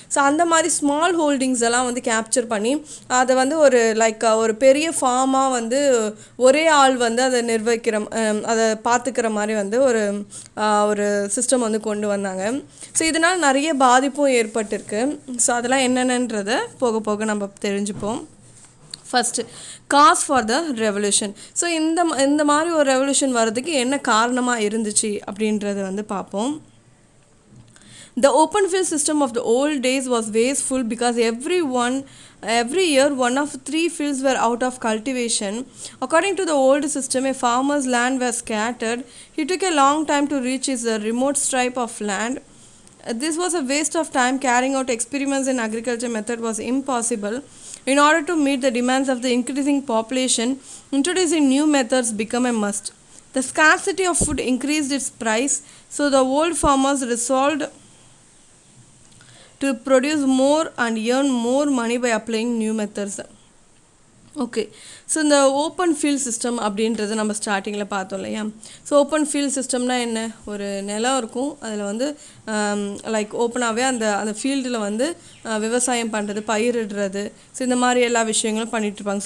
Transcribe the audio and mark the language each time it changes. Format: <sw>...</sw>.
<ta>So அந்த மாதிரி small holdings எல்லாம் வந்து கேப்சர் பண்ணி அதை வந்து ஒரு லைக் ஒரு பெரிய ஃபார்மாக வந்து ஒரே ஆள் வந்து அதை நிர்வகிக்கிற அதை பார்த்துக்கிற மாதிரி வந்து ஒரு சிஸ்டம் வந்து கொண்டு வந்தாங்க. ஸோ இதனால் நிறைய பாதிப்பும் ஏற்பட்டிருக்கு. ஸோ அதெல்லாம் என்னென்னன்றதை போக போக நம்ம தெரிஞ்சுப்போம்.</ta> <en>First goes for the revolution.</en> <ta>So இந்த மாதிரி ஒரு ரெவல்யூஷன் வர்றதுக்கு என்ன காரணமாக இருந்துச்சு அப்படின்றத வந்து பார்ப்போம்.</ta> <en>The open field system of the old days was wasteful because every year one of 3 fields were out of cultivation. According to the old system, a farmer's land was scattered. He took a long time to reach his remote stripe of land. This was a waste of time. Carrying out experiments in agriculture method was impossible. In order to meet the demands of the increasing population, introducing new methods became a must. The scarcity of food increased its price, so the old farmers resolved to produce more and earn more money by applying new methods.</en> <ta>Okay, so இந்த open field system அப்படின்றது நம்ம ஸ்டார்டிங்கில் பார்த்தோம் இல்லையா. So open field சிஸ்டம்னா என்ன, ஒரு நிலம் இருக்கும், அதில் வந்து லைக் ஓப்பனாகவே அந்த ஃபீல்டில் வந்து விவசாயம் பண்ணுறது, பயிரிடுறது, ஸோ இந்த மாதிரி எல்லா விஷயங்களும் பண்ணிகிட்ருப்பாங்க.</ta>